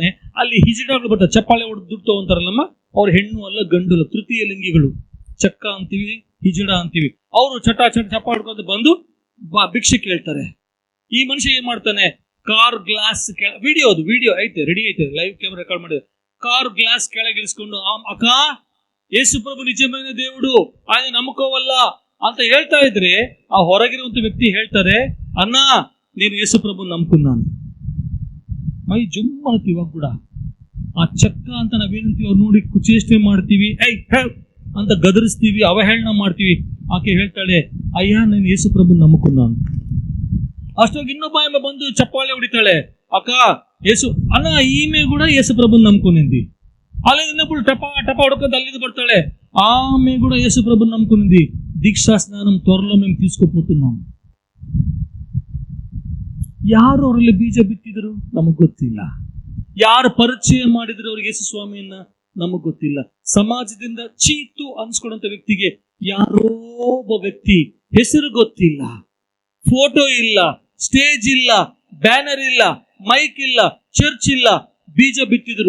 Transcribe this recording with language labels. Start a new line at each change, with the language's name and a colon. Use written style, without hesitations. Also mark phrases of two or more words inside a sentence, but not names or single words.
Kannada: ಅಲ್ಲಿ ಹಿಜಡಾಗಳು ಬರ್ತಾರೆ, ಚಪ್ಪಾಳೆ ಹೊಡೆದು ದುಡ್ಡು ತಗೊಂತಾರಲ್ಲಮ್ಮ, ಅವ್ರ ಹೆಣ್ಣು ಅಲ್ಲ ಗಂಡು ಅಲ್ಲ, ತೃತೀಯ ಲಿಂಗಿಗಳು, ಚಕ್ಕ ಅಂತೀವಿ, ಹಿಜಡ ಅಂತೀವಿ. ಅವರು ಚಪ್ಪಾಡ್ಕೊಂಡು ಬಂದು ಭಿಕ್ಷೆ ಕೇಳ್ತಾರೆ. ಈ ಮನುಷ್ಯ ಏನ್ ಮಾಡ್ತಾನೆ,
English: car glass
Kannada: ವಿಡಿಯೋ ಐತೆ, ರೆಡಿ ಐತೆ,
English: live camera record
Kannada: ಮಾಡಿದೆ.
English: car glass
Kannada: ಕೆಳಗಿಳಿಸ್ಕೊಂಡು ಅಕ್ಕ ಯೇಸು ಪ್ರಭು
Telugu: ನಿಜమైన దేవుడు ఆయన
Kannada: ನಂಬ್ಕೋವಲ್ಲ ಅಂತ ಹೇಳ್ತಾ ಇದ್ರೆ, ಆ ಹೊರಗಿರುವಂತ ವ್ಯಕ್ತಿ ಹೇಳ್ತಾರೆ, ಅಣ್ಣ ನೀನು ಯೇಸು ಪ್ರಭು ನಂಬ್ಕೊಂಡ್ ಮೈ ಜುಮ್ ಅಂತೀವಿ. ಇವಾಗ ಕೂಡ ಆ ಚಕ್ಕ ಅಂತ ನಾವೇನಂತೀವಿ ಅವ್ರು ನೋಡಿ ಕುಚೇಷ್ಟೆ ಮಾಡ್ತೀವಿ, ಅಂತ ಗದರಿಸ್ತೀವಿ, ಅವಹೇಳನ ಮಾಡ್ತೀವಿ. ಆಕೆ ಹೇಳ್ತಾಳೆ, ಅಯ್ಯ ನೀನು ಯೇಸು ಪ್ರಭು ನಂಬ್ಕೊಂಡ್ ಅಷ್ಟೊಂದು ಇನ್ನೊಬ್ಬ ಎಂಬ ಬಂದು ಚಪ್ಪಾಳೆ ಹೊಡಿತಾಳೆ, ಅಕ್ಕ ಯೇಸು ಅಣ್ಣ ಈಮೆ ಕೂಡ ಯೇಸು ಪ್ರಭು ನಂಬ್ಕೊಂಡಿದ್ದಿ. ಅಲ್ಲಿ ಇನ್ನೊಬ್ಬಳು ಟಪ ಹೊಡ್ಕೊಂಡು ಅಲ್ಲಿಂದ ಬರ್ತಾಳೆ,
Telugu: ఆమె కూడా యేసు ప్రభుని నమ్ముకునింది. దీక్షా స్నానం త్వరలో మేము తీసుకోపోతున్నాం.
Kannada: ಯಾರು ಅವರಲ್ಲಿ ಬೀಜ ಬಿತ್ತಿದ್ರು ನಮಗ್ ಗೊತ್ತಿಲ್ಲ. ಯಾರು ಪರಿಚಯ ಮಾಡಿದ್ರು ಅವ್ರಿಗೆ ಯೇಸು ಸ್ವಾಮಿಯನ್ನ ನಮಗ್ ಗೊತ್ತಿಲ್ಲ. ಸಮಾಜದಿಂದ ಚೀತು ಅನ್ಸ್ಕೊಡಂತ ವ್ಯಕ್ತಿಗೆ ಯಾರೋ ಒಬ್ಬ ವ್ಯಕ್ತಿ ಹೆಸರು ಗೊತ್ತಿಲ್ಲ, ಫೋಟೋ ಇಲ್ಲ, ಸ್ಟೇಜ್ ಇಲ್ಲ, ಬ್ಯಾನರ್ ಇಲ್ಲ, ಮೈಕ್ ಇಲ್ಲ, ಚರ್ಚ್ ಇಲ್ಲ, ಬೀಜ ಬಿತ್ತಿದ್ರು.